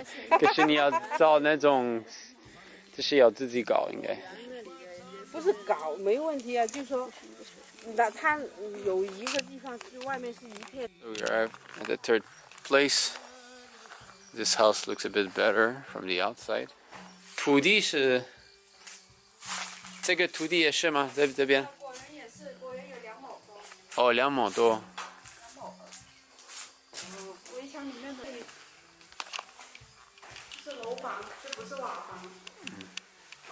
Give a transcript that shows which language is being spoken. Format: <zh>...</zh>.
<zh>可是你要造那种，这是要自己搞，应该。不是搞没问题啊，就说，那它有一个地方是外面是一片。</zh> <en>So we arrived at the third place. This house looks a bit better from the outside.</en> <zh>土地是，这个土地也是吗？在这边？果园也是，果园有2亩多。哦，2亩多。围墙里面的是楼房，这不是瓦房。</zh>